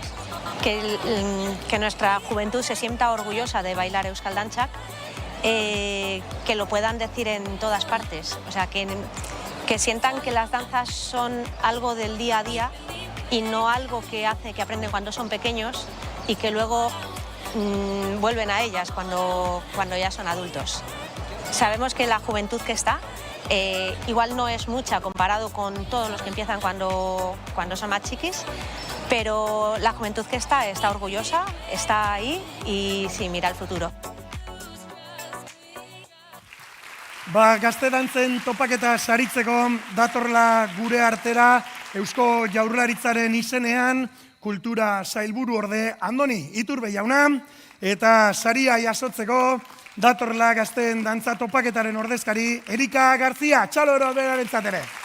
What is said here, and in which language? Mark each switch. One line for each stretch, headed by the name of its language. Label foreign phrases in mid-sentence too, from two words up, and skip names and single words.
Spanish: Que nuestra juventud se sienta orgullosa de bailar
Basque: Euskal Dantzak,
Spanish: que lo puedan decir en todas partes, o sea, que sientan que las danzas son algo del día a día y no algo que aprenden cuando son pequeños y que luego vuelven a ellas cuando ya son adultos. Sabemos que la juventud que está igual no es mucha comparado con todos los que empiezan cuando son más chiquis, pero la juventud que está orgullosa, está ahí y sí, mira el futuro.
Basque: Gazte dantzen topaketa saritzeko datorla gure artera Eusko Jaurlaritzaren izenean kultura sailburu orde Andoni Iturbe jauna, eta saria jasotzeko datorla gazteen dantza topaketaren ordezkari Erika Garzia, txaloro berarentzat ere.